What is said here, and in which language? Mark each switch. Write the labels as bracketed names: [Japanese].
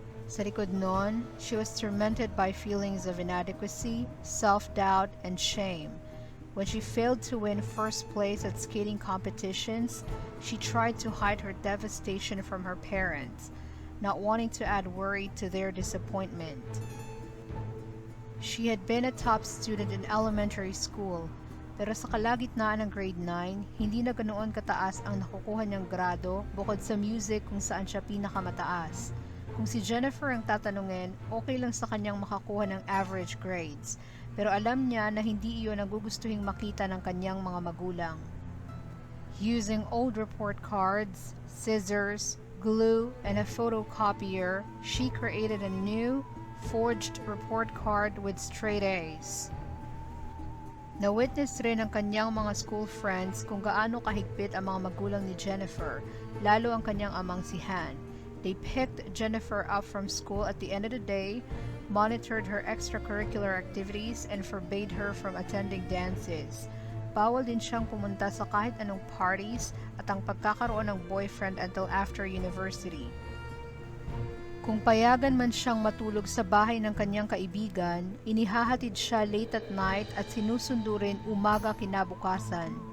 [Filipino] Sa likod nun, [English] she was tormented by feelings of inadequacy, self-doubt, and shame. When she failed to win first place at skating competitions, she tried to hide her devastation from her parents, not wanting to add worry to their disappointment. She had been a top student in elementary school, [Filipino] pero sa kalagitnaan ng grade 9, hindi na ganoon kataas ang nakukuha niyang grado bukod sa music kung saan siya pinakamataas. Kung si Jennifer ang tatanungin, okay lang sa kanyang makakuha ng average grades. pero alam niya na hindi iyon ang gugustuhing makita ng kanyang mga magulang. [English] Using old report cards, scissors, glue, and a photocopier, she created a new, forged report card with straight A's. [Filipino] Na-witness rin ng kanyang mga school friends kung gaano kahigpit ang mga magulang ni Jennifer, lalo ang kanyang amang si Han. [English] They picked Jennifer up from school at the end of the day, monitored her extracurricular activities, and forbade her from attending dances. [Filipino] Bawal din siyang pumunta sa kahit anong parties at ang pagkakaroon ng boyfriend [English] until after university. [Filipino] Kung payagan man siyang matulog sa bahay ng kanyang kaibigan, inihahatid siya [English] late at night [Filipino] at sinusundo rin umaga kinabukasan.